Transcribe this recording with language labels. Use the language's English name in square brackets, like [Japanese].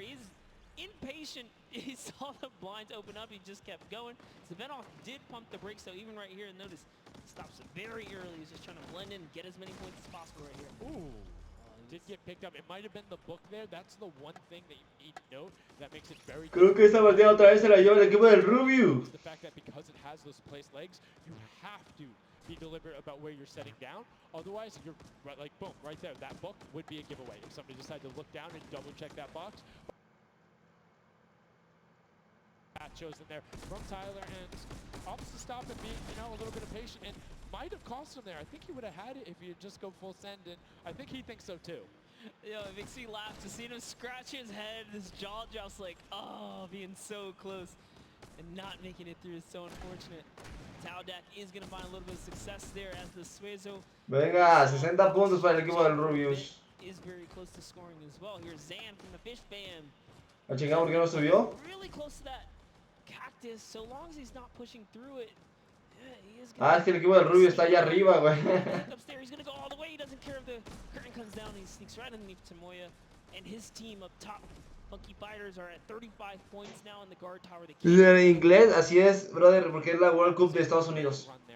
[English] He's impatient. He saw the blinds open up. He just kept going. Savenoff did pump the brakes though, even right here. And notice, stops very early. He's just trying to blend in, get as many points as possible right here. Ooh. Did get picked up. It might have been the book there. That's the one thing that you need to note that makes it very [Spanish] Creo que esta partida otra vez se la lleva el equipo del Rubio. [English] The fact that because it has those placed legs, you have to be deliberate about where you're setting down. Otherwise, you're right, like boom, right there. That book would be a giveaway if somebody decided to look down and double check that box. Chosen there from Tyler, and opts to stop and be, a little bit of patient, and might have cost him there. I think he would have had it if he had just go full send, and I think he thinks so too. Yo, it makes me laugh to see him scratch his head, his jaw just like, oh, being so close and not making it through is so unfortunate. Taudak is going to find a little bit of success there as the Suezo. [Spanish] Venga, 60 puntos para el equipo del Rubius. [English] Is very close to scoring as well. Here's Zan from the Fish Fam. [Spanish] ¿A chingar por qué no subió? [English] Really close to that cactus, so long as he's not pushing through it. He is [Spanish] Ah, es que el equipo del Rubio está allá arriba, güey. [English] Upstairs, he's gonna go all the way. He doesn't care if the curtain comes down. He sneaks right underneath Tamoya, and his team up top, Funky Fighters, are at 35 points now in the guard tower. [Spanish] En inglés, así es, brother, porque es la World Cup de Estados Unidos.